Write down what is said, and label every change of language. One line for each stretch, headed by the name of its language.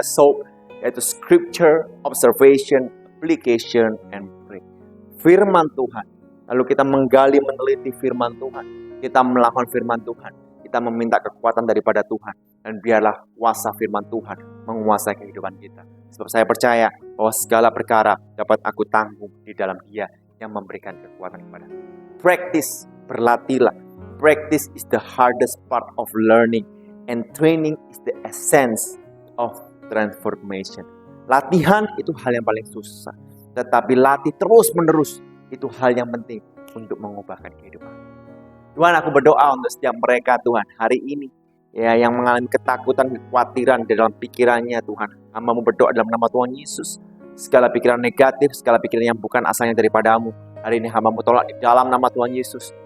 English: Soap
Indonesian: yaitu
English: scripture, observation, application, and pray.
Indonesian: Firman Tuhan. Lalu kita menggali, meneliti firman Tuhan. Kita melakukan firman Tuhan. Kita meminta kekuatan daripada Tuhan. Dan biarlah kuasa firman Tuhan menguasai kehidupan kita. Sebab saya percaya bahwa segala perkara dapat aku tanggung di dalam Dia yang memberikan kekuatan kepada aku.
English: Practice,
Indonesian: berlatihlah.
English: Practice is the hardest part of learning. And training is the essence of transformation.
Indonesian: Latihan itu hal yang paling susah. Tetapi latih terus-menerus itu hal yang penting untuk mengubahkan kehidupan. Tuhan, aku berdoa untuk setiap mereka Tuhan hari ini ya yang mengalami ketakutan, kekhawatiran di dalam pikirannya Tuhan. Hamba-Mu berdoa dalam nama Tuhan Yesus. Segala pikiran negatif, segala pikiran yang bukan asalnya daripadamu, hari ini hamba-Mu tolak di dalam nama Tuhan Yesus.